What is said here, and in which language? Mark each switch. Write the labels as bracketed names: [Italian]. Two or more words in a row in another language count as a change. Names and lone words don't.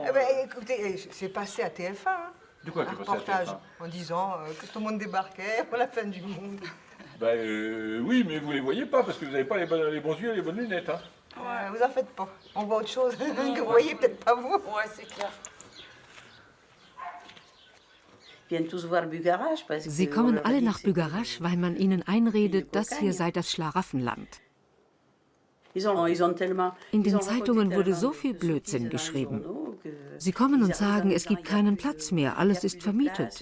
[French] Eh ben, écoutez, c'est passé à TF1. Hein. De quoi un tu es passé à reportage TF1? En disant que tout le monde débarquait pour la fin du monde. Oui, mais vous les voyez pas parce que vous n'avez pas les bons yeux et les bonnes lunettes. Hein. Vous en faites pas. On voit autre chose que vous voyez peut-être pas vous. Ouais, c'est clair. [German] Sie kommen alle nach Bügarasch, weil man ihnen einredet, das hier sei das Schlaraffenland. In den Zeitungen wurde so viel Blödsinn geschrieben. Sie kommen und sagen, es gibt keinen Platz mehr, alles ist vermietet.